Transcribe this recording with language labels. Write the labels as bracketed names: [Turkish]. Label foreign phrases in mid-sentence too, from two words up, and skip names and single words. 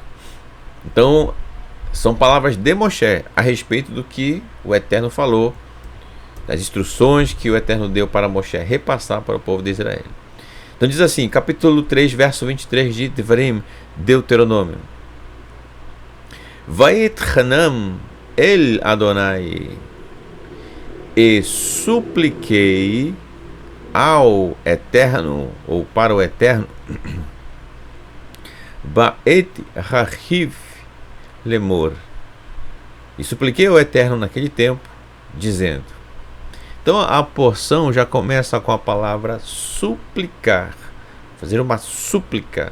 [Portuguese] Então, são palavras de Moshe a respeito do que o Eterno falou, das instruções que o Eterno deu para Moshe repassar para o povo de Israel. Então diz assim, capítulo 3, verso 23 de Devarim, Deuteronômio. [Hebrew] ואתחנן אל אדני, [Portuguese] e supliquei ao Eterno, ou para o Eterno, [Hebrew] בעת ההיא לאמר, [Portuguese] e supliquei ao Eterno naquele tempo, dizendo. Então a porção já começa com a palavra suplicar, fazer uma súplica.